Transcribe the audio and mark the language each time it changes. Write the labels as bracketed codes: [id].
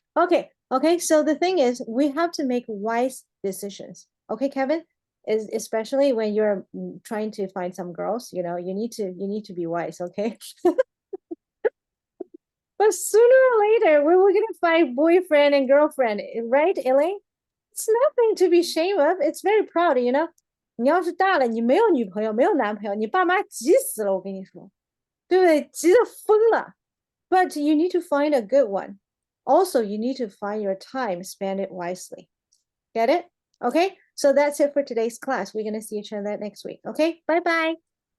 [en] Okay, so the thing is, we have to make wise decisions. Okay, Kevin? Especially when you're trying to find some girls, you need to be wise, okay? But sooner or later, we're gonna find boyfriend and girlfriend, right, Elaine? It's nothing to be ashamed of. It's very proud, [zh] 你要是大了，你没有女朋友，没有男朋友，你爸妈急死了，我跟你说，对不对？急得疯了。 [en] But you need to find a good one. Also, you need to find your time, spend it wisely. Get it? Okay, so that's it for today's class. We're going to see each other next week. Okay, bye-bye.